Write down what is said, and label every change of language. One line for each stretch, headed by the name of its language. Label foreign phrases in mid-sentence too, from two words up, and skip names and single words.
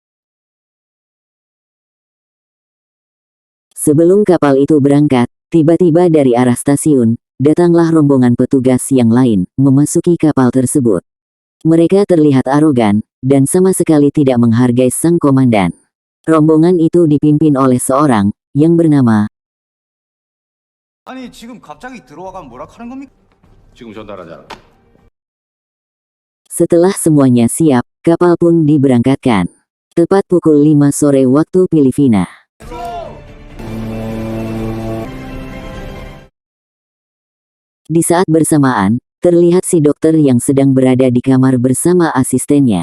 Indonesian: Sebelum kapal itu berangkat, tiba-tiba dari arah stasiun, datanglah rombongan petugas yang lain memasuki kapal tersebut. Mereka terlihat arogan dan sama sekali tidak menghargai sang komandan. Rombongan itu dipimpin oleh seorang yang bernama
Korean: 아니 지금 갑자기 들어와가면 뭐라 하는 겁니까? 지금 전달하자.
Indonesian: Setelah semuanya siap, kapal pun diberangkatkan. Tepat pukul 5 sore waktu Filipina. Di saat bersamaan, terlihat si dokter yang sedang berada di kamar bersama asistennya.